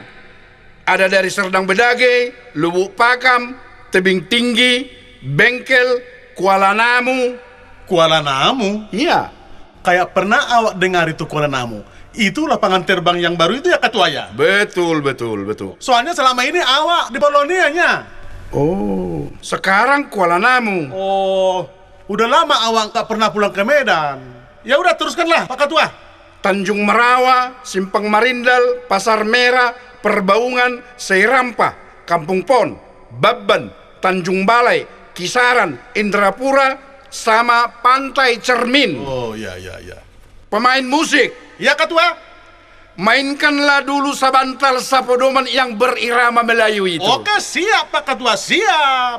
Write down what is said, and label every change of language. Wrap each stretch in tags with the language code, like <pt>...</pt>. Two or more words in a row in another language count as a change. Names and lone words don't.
<id>Ada dari Serdang Bedage, Lubuk Pakam, Tebing Tinggi, Bengkel, Kuala Namu. Kuala Namu. Iya, Kayak pernah awak dengar itu Kuala Namu. Itu lapangan terbang yang baru itu ya ketua ya. betul. Soalnya selama ini awak di Bolonianya. Oh, sekarang Kuala Namu. Oh, udah lama awak nggak pernah pulang ke Medan. Ya udah teruskanlah Pak Ketua. Tanjung Merawa, Simpang Marindal, Pasar Merah, Perbaungan, Seirampa, Kampung Pon, Babban, Tanjung Balai, Kisaran, Indrapura, sama Pantai Cermin. Oh ya. Pemain musik, Ya ketua. mainkanlah dulu sabantal sapodoman yang berirama Melayu itu. Oke siap Pak Ketua, siap.</id>